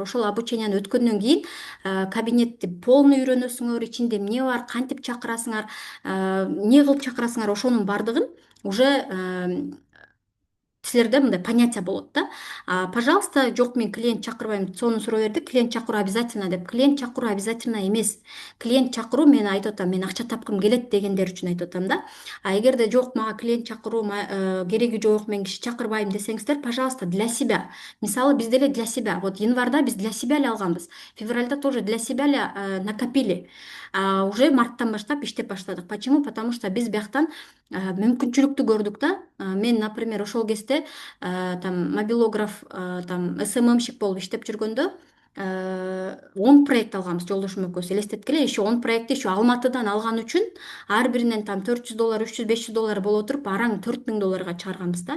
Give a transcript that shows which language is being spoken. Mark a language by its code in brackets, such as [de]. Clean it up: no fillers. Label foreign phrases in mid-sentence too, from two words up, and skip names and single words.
[ky] Ошол обученияны өткөндөн кийин кабинетти полный үйрөнөсүңөр, ичинде эмне бар, кантип чакырасыңар, эмне кылып чакырасыңар, ошонун баардыгын уже силерде мындай понятие болот да. Пожалуйста, жок мен клиент чакырбайм, сонун суроо берди. Клиент чакыруу обязательно деп. Клиент чакыруу обязательно эмес. Клиент чакыруу мен айтып атам, мен акча тапкым келет дегендер үчүн айтып атам да. Эгерде жок, мага клиент чакыруу кереги жок, мен киши чакырбайм десеңиздер, [ru] пожалуйста, для себя. [ky] Мисалы биз деле [ru] для себя. [ky] Вот январда биз [ru] для себя [ky] эле алганбыз. [ru] Февральда тоже для себя эле накопили. [ky] Уже марттан баштап иштеп баштадык. [ru] Почему? Потому что [ky] биз бияктан мүмкүнчүлүктү көрдүк да. Мен, например, ошол кезде там мобилограф, там СММщик болуп иштеп жүргөндө 10 проект алганбыз жолдошум экөөбүз. Элестеткиле, еще 10 проектти еще Алматыдан алган үчүн ар биринен там $400, $300, $500 боло туруп, араң $4000 чыгарганбыз да.